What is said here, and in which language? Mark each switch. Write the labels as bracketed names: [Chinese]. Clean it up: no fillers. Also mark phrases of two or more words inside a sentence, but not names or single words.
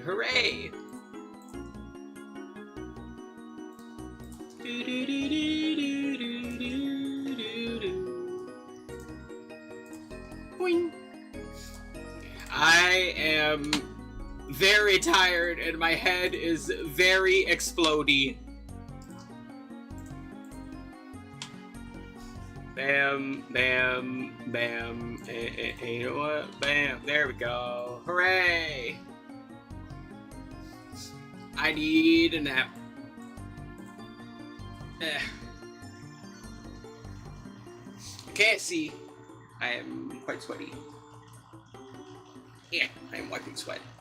[English] Hooray! Boing. I am very tired and my head is very explodey. Bam, bam, bam, you know what? Bam, there we go. Hooray! I need a nap. I can't see. I am quite sweaty. Yeah, I am wiping sweat.